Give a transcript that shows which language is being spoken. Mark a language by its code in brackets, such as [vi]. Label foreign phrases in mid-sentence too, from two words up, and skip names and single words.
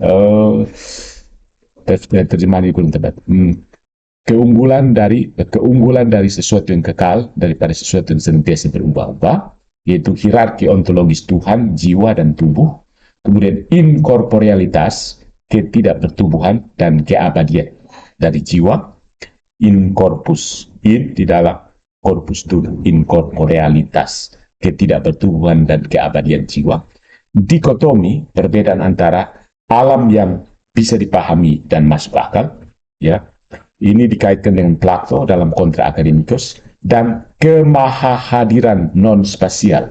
[id] Terjemahan ini kurang tepat. Keunggulan dari sesuatu yang kekal daripada sesuatu yang senantiasa berubah-ubah, yaitu hierarki ontologis Tuhan, jiwa, dan tubuh. Kemudian inkorporealitas, ketidakbertubuhan dan keabadian dari jiwa. [la] In corpus, [id] in di dalam corpus Tuhan, inkorporealitas, ketidakbertubuhan dan keabadian jiwa. Dikotomi, perbedaan antara alam yang bisa dipahami dan masuk akal, ya. Ini dikaitkan dengan Plato dalam Contra Academicus, dan kemahahadiran non-spasial.